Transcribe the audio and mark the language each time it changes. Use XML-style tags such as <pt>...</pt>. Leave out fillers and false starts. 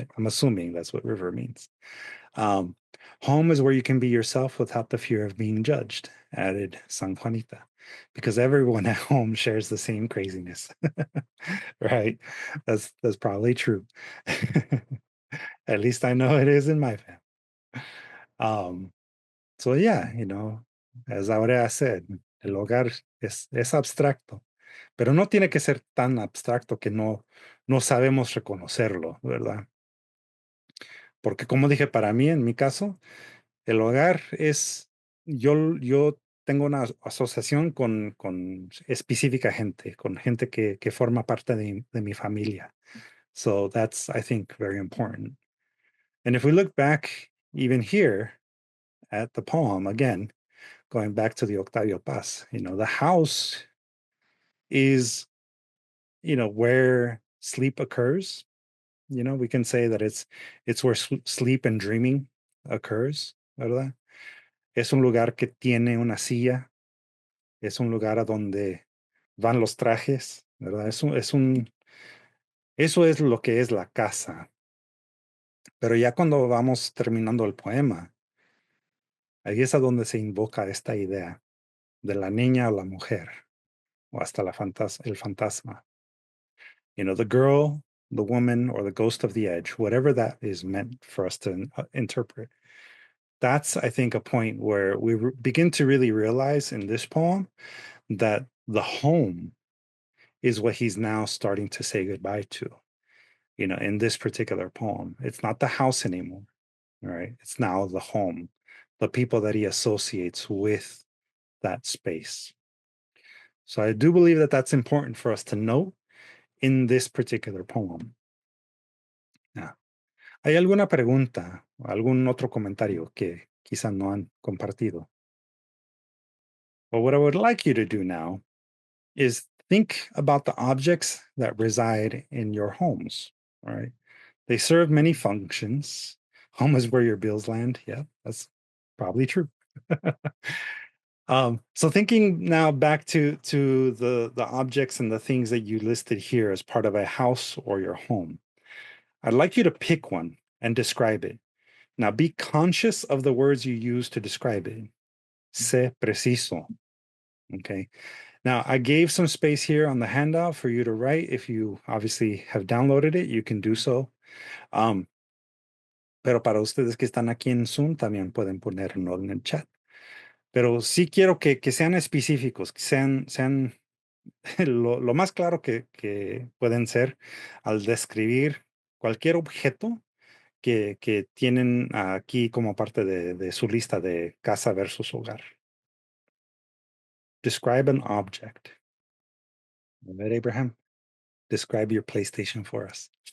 <en>I'm assuming that's what river means. Um, home is where you can be yourself without the fear of being judged, added San Juanita, because everyone at home shares the same craziness. Right? That's probably true. At least I know it is in my family. Um, so yeah, you know, as Aurea said,</en> <es>el hogar es abstracto, pero no tiene que ser tan abstracto que no sabemos reconocerlo, ¿verdad? Porque como dije, para mí, en mi caso, el hogar es, yo tengo una asociación con específica gente, con gente que forma parte de mi familia.</es> <en>So that's, I think, very important. And if we look back even here at the poem, again, going back to the Octavio Paz, you know, the house is, you know, where sleep occurs. You know, we can say that it's where sleep and dreaming occurs,</en> <es>¿verdad? Es un lugar que tiene una silla, es un lugar a donde van los trajes, ¿verdad? Eso es lo que es la casa. Pero ya cuando vamos terminando el poema, ahí es a donde se invoca esta idea de la niña o la mujer, o hasta el fantasma.</es> <en>You know, the girl, the woman, or the ghost of the edge, whatever that is meant for us to interpret. That's, I think, a point where we begin to really realize in this poem that the home is what he's now starting to say goodbye to. in this particular poem. It's not the house anymore, right? It's now the home, the people that he associates with that space. So I do believe that that's important for us to note in this particular poem. Yeah.</en> <es>¿Hay alguna pregunta o algún otro comentario que quizá no han compartido?</es> <en>Well, what I would like you to do now is think about the objects that reside in your homes, all right? They serve many functions. Home is where your bills land. Yeah, that's probably true. So thinking now back to the objects and the things that you listed here as part of a house or your home, I'd like you to pick one and describe it. Now be conscious of the words you use to describe it.</en> <es>Sé preciso.</es> <en>Okay. Now I gave some space here on the handout for you to write. If you obviously have downloaded it, you can do so.</en> <es>Pero para ustedes que están aquí en Zoom, también pueden ponerlo en el chat. Pero sí quiero que sean específicos, que sean lo más claro que pueden ser al describir cualquier objeto que tienen aquí como parte de su lista de casa versus hogar.</es> <en>Describe an object. A ver, Abraham, describe your PlayStation for us.</en>